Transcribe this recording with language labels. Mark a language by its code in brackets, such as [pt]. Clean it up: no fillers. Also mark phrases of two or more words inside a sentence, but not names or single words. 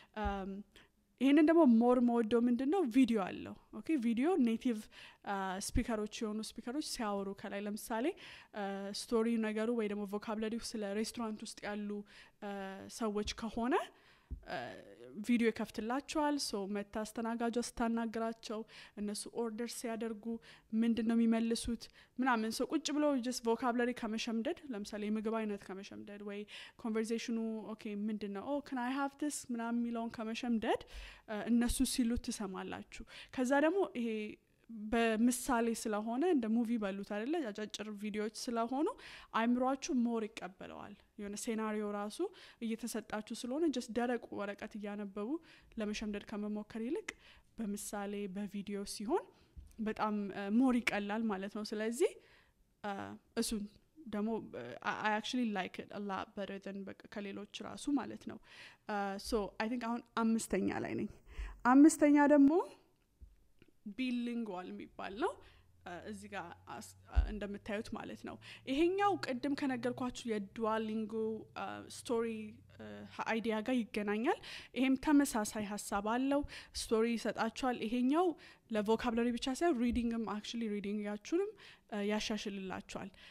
[am] ይሄንን ደግሞ ሞር ሞዶ ምንድነው ቪዲዮ አለው ኦኬ [en] video native speakers [am] የሆኑ ስፒከሮች ሲያወሩ ከላይ ለምሳሌ ስቶሪ ነገሩ ወይ ደግሞ ቮካብላሪው ስለ ሬስቶራንት ውስጥ ያሉ ሰዎች ከሆነ ቪዲዮ ይከፍትላቸዋል ሶ መታስተናጋጇ ስታናግራቸው እነሱ ኦርደር ሲያደርጉ ምንድነው የሚመልሱት ምናምን ሶ ቁጭ ብሎ [en] just vocabulary [am] ከመሸምደድ ለምሳሌ የምግብ አይነት ከመሸምደድ ወይ ኮንቨርሴሽኑ ኦኬ ምንድነው [en] can I have this [am] ምናምን የሚለውን ከመሸምደድ እነሱ ሲሉት ትሰማላችሁ ከዛ ደግሞ ይሄ በምሳሌ ስለሆነ እንደ ሙቪ ባሉት አይደለ አጫጭር ቪዲዮዎች ስለሆኑ አይምሯችሁ ሞር ይቀበለዋል የሆነ ሴናሪዮ ራሱ እየተሰጣችሁ ስለሆነ just ደረቅ ወረቀት እያነበቡ ለመሸምደድ ከመሞከር ይልቅ በምሳሌ በቪዲዮ ሲሆን በጣም ሞር ይቀላል ማለት ነው ስለዚህ እሱ ደግሞ [en] I actually like it a lot better than [am] ከሌሎች ራሱ ማለት ነው [en] so I think [am] አሁን አምስተኛ ላይ ነኝ አምስተኛ ደግሞ ቢሊንጓል የሚባል ነው እዚህ ጋር እንደምታዩት ማለት ነው ይሄኛው ቀደም ከነገርኳችሁ የዱዋሊንጎ [en] story idea [am] ጋር ይገናኛል ይሄም ተመሳሳይ ሐሳብ አለው ስቶሪ ይሰጣችኋል ይሄኛው ለቮካብላሪ ብቻ ሳይሆን ሪዲንግም actually ሪዲንጋችሁንም ያሻሽልላችኋል